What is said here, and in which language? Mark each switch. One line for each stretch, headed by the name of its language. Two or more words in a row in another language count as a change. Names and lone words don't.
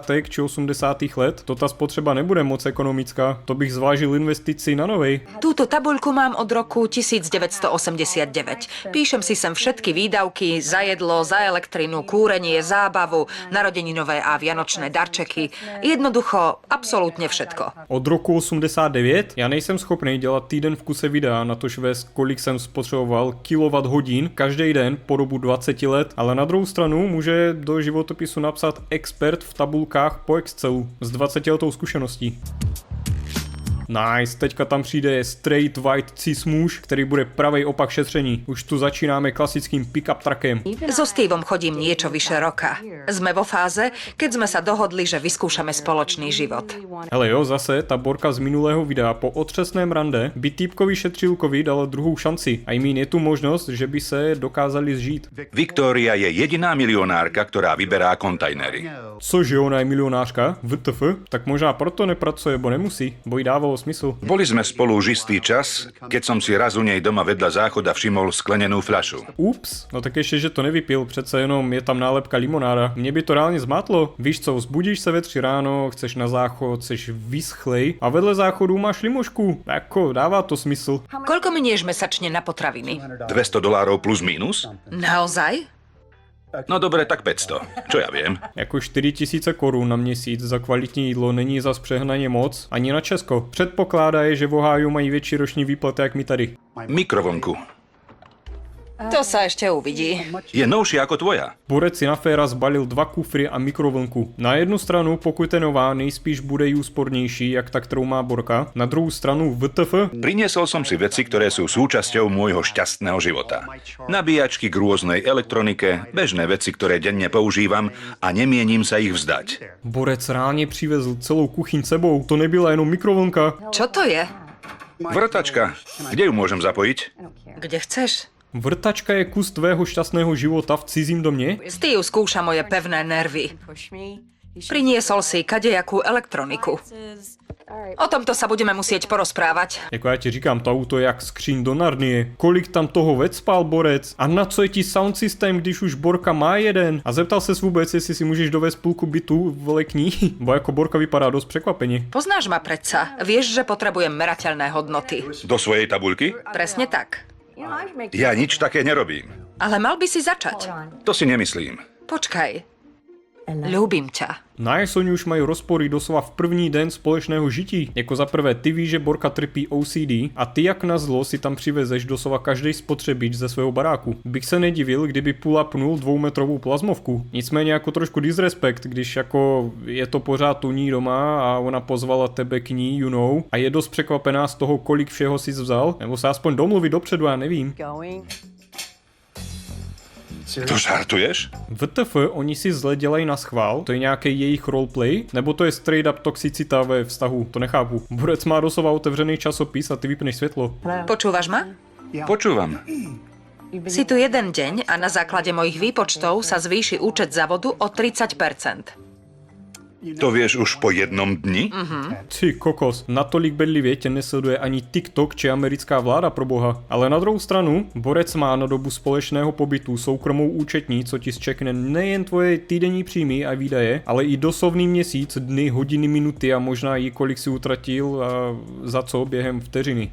Czech: či 80. let, to ta spotřeba nebude moc ekonomická. To bych zvážil investici na novej.
Slovak: Túto tabuľku mám od roku 1989. Píšem si sem všetky výdavky za jedlo, za elektrinu, kúrenie, zábavu, narodeninové a vianočné darčeky. Jednoducho, absolútne všetko.
Czech: Od roku 89 já nejsem schopný dělat týden v kuse videa, natož vést, kolik jsem spotřeboval kilowatt hodin každý den po dobu 20 let, ale na druhou stranu může do životopisu napsat expert v tabulkách po Excelu s 20 letou zkušeností. Nice, teďka tam přijde
English: straight white cis
Czech: muž, který bude pravej opak šetření. Už tu začínáme klasickým pick-up truckem.
Slovak: So Steveom chodím niečo vyše roka. Sme vo fáze, keď sme sa dohodli, že vyskúšame spoločný život.
Czech: Hele jo, zase ta Borka z minulého videa po otřesném rande by týpkovi šetřilkovi dala druhou šanci.
English: I mean,
Czech: je tu možnost, že by se dokázali zžít.
Slovak: Viktória je jediná milionárka, ktorá vyberá kontajnery.
Czech: Cože ona je milionářka? WTF? Tak možná proto nepracuje, bo nemusí, bo jí dávalo smysl.
Slovak: Boli sme spolu už istý čas, keď som si raz u nej doma vedľa záchoda všimol sklenenú fľašu.
Czech: Ups, no tak ještě, že to nevypil, přece jenom je tam nálepka limonáda. Mě by to reálně zmátlo. Víš co, vzbudíš se ve 3 ráno, chceš na záchod, chceš vyschlej a vedle záchodu máš limošku. Jako, dává to smysl.
Slovak: Koľko minieš mesačne na potraviny? $200 plus mínus? Naozaj? No dobre, tak 500. Čo ja viem?
Czech: Jako 4000 korun na měsíc za kvalitní jídlo není zas přehnaně moc, ani na Česko. Předpokládá je, že v Ohiu mají větší roční výplaty jak my tady. Mikrovlnku.
Slovak: To sa ešte uvidí. Je novšia ako tvoja.
Czech: Borec si na féra zbalil 2 kufry a mikrovlnku. Na jednu stranu, pokud je nová, nejspíš bude jí úspornější, jak ta, kterou má Borka. Na druhou stranu, WTF?
Slovak: Priniesol som si veci, ktoré sú súčasťou môjho šťastného života. Nabíjačky k rôznej elektronike, bežné veci, ktoré denne používam a nemienim sa ich vzdať.
Czech: Borec reálně přivezl celou kuchyň sebou, to nebyla jenom mikrovlnka.
Slovak: Čo to je? Vrtačka. Kde ju môžem zapojiť? Kde chceš?
Czech: Vrtačka je kus tvého šťastného života v cizím domě?
Slovak: Steve skúša moje pevné nervy. Priniesol si kadejakú elektroniku. O tomto sa budeme musieť porozprávať.
Czech: Jako já ti říkám, to auto je jak skříň do Narnie. Kolik tam toho vecpal Borec? A na co je ti sound systém, když už Borka má jeden? A zeptal ses vůbec, jestli si můžeš dovést půlku bytu v lekní? Bo jako Borka vypadá dost překvapeně.
Slovak: Poznáš ma predsa. Vieš, že potrebujem merateľné hodnoty. Do svojej tabuľky? Presne tak. Ja nič také nerobím. Ale mal by si začať. To si nemyslím. Počkaj. Ľúbim ťa.
Czech: Nice, oni už mají rozpory doslova v první den společného žití. Jako za prvé, ty víš, že Borka trpí OCD a ty jak na zlo si tam přivezeš doslova každý spotřebič ze svého baráku. Bych se nedivil, kdyby pull-upnul 2metrovou plazmovku. Nicméně jako trošku disrespekt, když jako je to pořád u ní doma a ona pozvala tebe k ní,
English: you know,
Czech: a je dost překvapená z toho, kolik všeho si vzal, nebo se aspoň domluvit dopředu, já nevím.
Slovak: To žartuješ?
Czech: WTF, oni si zle dělají na schvál? To je nějaký jejich roleplay? Nebo to je
English: straight up
Czech: toxicita ve vztahu? To nechápu. Borec má doslova otevřený časopis a ty vypneš světlo.
Slovak: Počúvaš ma? Počúvam. Si tu jeden deň a na základe mojich výpočtov sa zvýši účet za vodu o 30%. To vieš už po jednom dni?
Czech: Ty kokos, natolik bedlivě tě nesleduje ani TikTok či americká vláda pro boha. Ale na druhou stranu, Borec má na dobu společného pobytu soukromou účetní, co ti zčekne nejen tvoje týdenní příjmy a výdaje, ale i doslovný měsíc, dny, hodiny, minuty a možná i kolik si utratil a za co během vteřiny.